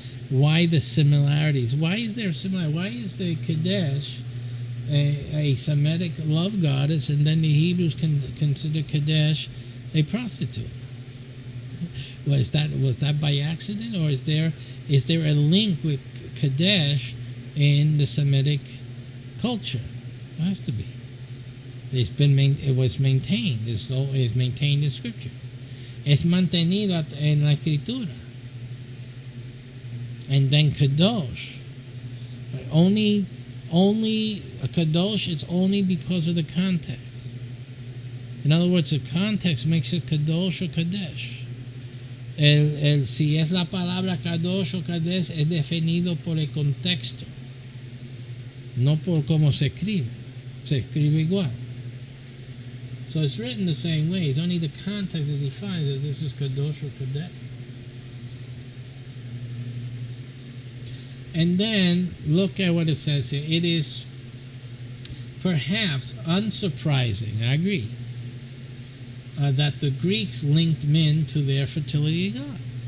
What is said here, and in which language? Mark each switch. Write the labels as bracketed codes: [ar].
[en] Why the similarities? Why is there similarity? Why is the Kadesh a Semitic love goddess, and then the Hebrews consider Kadesh a prostitute? Was that by accident, or is there a link with Kadesh in the Semitic culture? It has to be. It was maintained. It is maintained in Scripture. [es] Es mantenido en la Escritura. [en] And then Kadosh. Only a Kadosh is only because of the context. In other words, the context makes it Kadosh or Kadesh. [es] Si es la palabra Kadosh o Kadesh, es definido por el contexto, no por cómo se escribe. Se escribe igual. [en] So it's written the same way. It's only the context that defines if this is Kadosh or Kadesh. And then look at what it says here. It is perhaps unsurprising, I agree, that the Greeks linked men to their fertility god.